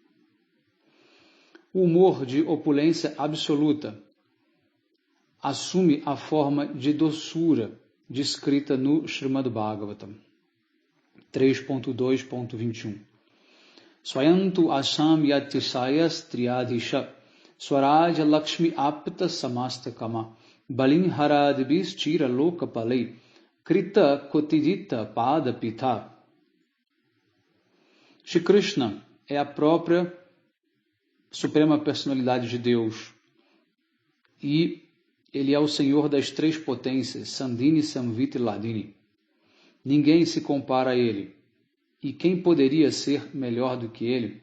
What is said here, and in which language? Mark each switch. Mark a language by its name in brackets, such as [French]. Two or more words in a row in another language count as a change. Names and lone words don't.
[Portuguese] O humor de opulência absoluta assume a forma de doçura descrita no Srimad Bhagavatam 3.2.21. [Sanskrit] Swayantu asam yatisayas triyadhisha swaraja lakshmi apta samasta kama balin haradibis chira lokapalai krita kotidita pada pitha. [Portuguese] Shri Krishna é a própria Suprema Personalidade de Deus e Ele é o Senhor das três potências, Sandhini, Samvita e Ladini. Ninguém se compara a Ele. E quem poderia ser melhor do que Ele?